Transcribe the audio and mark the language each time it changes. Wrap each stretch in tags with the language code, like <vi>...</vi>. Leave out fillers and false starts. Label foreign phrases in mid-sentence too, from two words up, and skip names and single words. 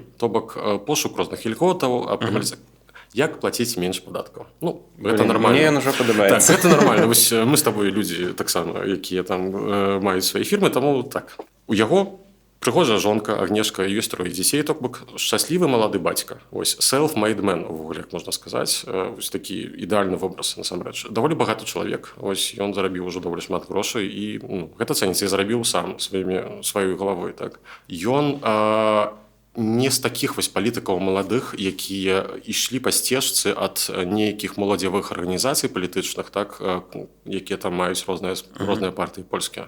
<be>То бок пошук розных ільготаў, аптымалізацыяй. Як плаціць менш падаткаў. Гэта нармальна. Мне ўжо падабаецца. Так, гэта нармальна. Вось мы з табой людзі таксама, якія там маюць свае фірмы, таму так. У яго прыгожая жонка, Агнешка, ёсць трое дзяцей, то бок шчаслівы малады бацька. Вось</be> <en>self-made man,</en> <be>увогуле, як можна сказаць. Вось такі ідэальны вобраз, насамрэч. Даволі багаты чалавек. Вось ён зарабіў ужо даволі шмат грошай і гэта цэніцца і зарабіў сам сваёй галавой, так. Ён не з такіх вось палітыкаў маладых, якія ішлі па сцежцы ад нейкіх моладзевых арганізацый палітычных, так, якія там маюць розныя партыі польскія.</be>